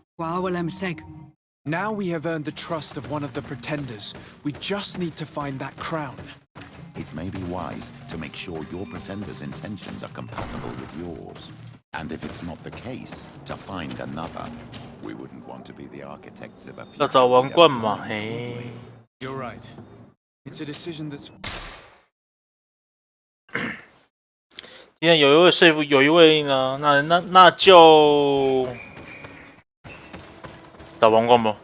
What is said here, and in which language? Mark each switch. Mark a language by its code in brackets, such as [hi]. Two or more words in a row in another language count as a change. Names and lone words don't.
[en] Now we have earned the trust of one of the pretenders. We just need to find that crown. It may be wise to make sure your pretender's intentions are compatible with yours. And if it's not the case, to find another. We wouldn't want to be the architects of a future. [zh] 要找王冠嘛，嘿。 [en] You're right. It's a decision that's. [zh] 今天有一位说服，有一位呢，那就打王冠吧。